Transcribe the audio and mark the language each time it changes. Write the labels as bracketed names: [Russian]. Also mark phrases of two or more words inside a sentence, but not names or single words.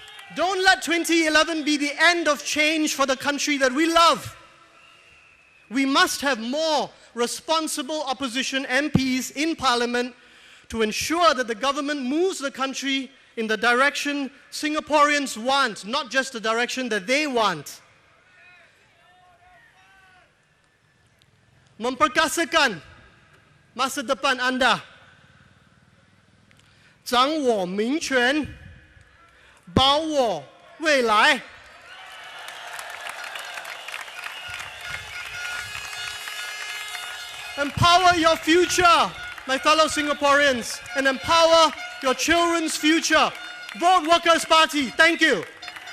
[English] Don't let 2011 be the end of change for the country that we love. We must have more responsible opposition MPs in Parliament to ensure that the government moves the country in the direction Singaporeans want, not just the direction that they want. [Malay] Memperkasakan masa depan anda. [Chinese] 掌握民权，把握未来。 [English] Empower your future, my fellow Singaporeans, and empower your children's future. Vote Workers' Party. Thank you.